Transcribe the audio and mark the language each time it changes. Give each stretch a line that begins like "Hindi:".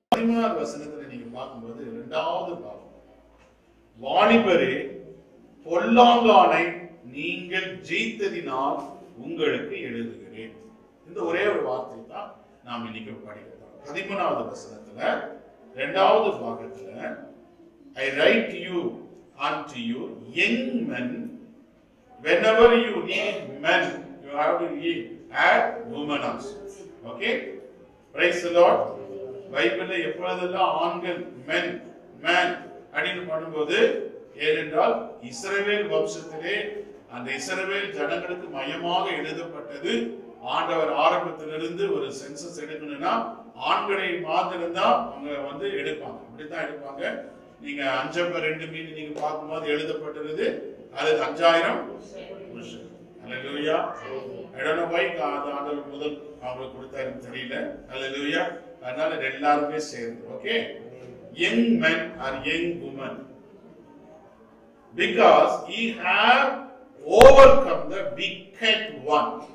Tamil: 13வது வசனத்துல நீங்க பார்க்கும்போது இரண்டாவது பாவம், வாலிபரே பொல்லாங்கானை நீங்கள் ஜெயித்ததினால் உங்களுக்கு எழுதுகிறேன். இந்த ஒரே ஒரு வார்த்தை தான் நாம் இன்னைக்கு படிக்கிறோம். 13வது வசனத்துல 2வது பாகத்துல
English: I write you unto you young men, whenever you need men you have to add women also. Okay, praise the Lord.
Tamil: பைபிள்ல எப்பொழுதெல்லாம் ஆண்கள் men man அப்படின்னு பண்ணும்போது, ஏனென்றால் இஸ்ரவேல் வம்சத்திலே அந்த இஸ்ரவேல் ஜனங்களுக்கு மையமாக எழுதப்பட்டது. ஆண்டவர் ஆரம்பத்திலிருந்து ஒரு சென்சஸ் எடுக்கணும்னா ஆண்களை மாத்திரம் தான் அவங்க எடுப்பாங்க. அப்படித்தான் எடுப்பாங்க. நீங்க 5 மீன் நீங்க பார்க்கும்போது எழுதப்பட்டிருது அது 5000 புருஷன். அல்லேலூயா.
English: I don't know why
Tamil: ஆண்டவர் முதல் அவங்களுக்கு கொடுத்தாருன்னு தெரியல. அல்லேலூயா. அதனால எல்லாருமே சேர்ந்து.
English: Okay, young men or young women, because he have overcome the wicked one.